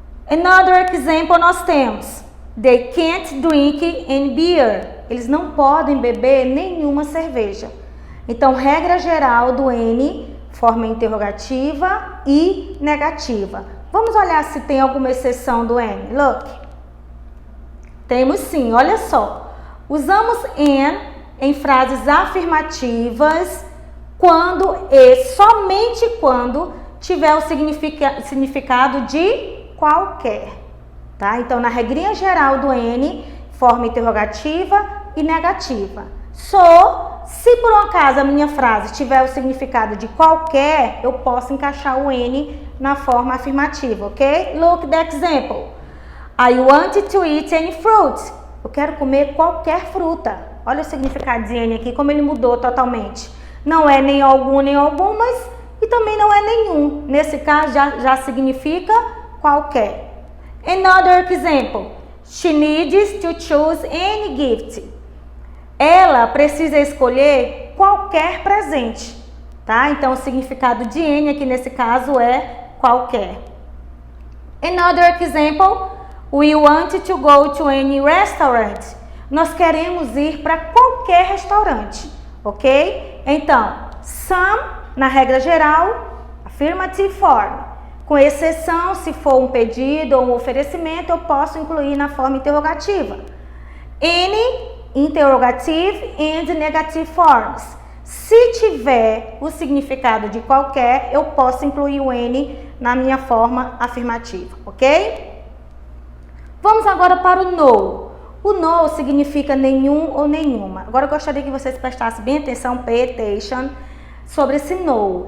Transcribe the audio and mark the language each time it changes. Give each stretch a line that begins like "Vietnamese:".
English: Another example
Portuguese: nós temos.
English: They can't drink any beer.
Portuguese: Eles não podem beber nenhuma cerveja. Então, regra geral do N, forma interrogativa e negativa. Vamos olhar se tem alguma exceção do N. Look. Temos sim, olha só. Usamos N em frases afirmativas quando e somente quando tiver o significado de qualquer, tá? Então, na regrinha geral do N, forma interrogativa e negativa. Se por um acaso a minha frase tiver o significado de qualquer, eu posso encaixar o N na forma afirmativa, ok?
English: Look the example. I want to eat any fruit.
Portuguese: Eu quero comer qualquer fruta. Olha o significado de N aqui, como ele mudou totalmente. Não é nem algumas e também não é nenhum. Nesse caso já significa qualquer.
English: Another example. She needs to choose any gift.
Portuguese: Ela precisa escolher qualquer presente, tá? Então o significado de N aqui nesse caso é qualquer.
English: Another example. We want to go to any restaurant.
Portuguese: Nós queremos ir para qualquer restaurante, ok? Então, some, na regra geral,
English: affirmative form.
Portuguese: Com exceção, se for um pedido ou um oferecimento, eu posso incluir na forma interrogativa.
English: Any, interrogative and negative forms.
Portuguese: Se tiver o significado de qualquer, eu posso incluir o N na minha forma afirmativa, ok? Vamos agora para o no. O no significa nenhum ou nenhuma. Agora eu gostaria que vocês prestassem bem atenção,
English: pay attention,
Portuguese: sobre esse no.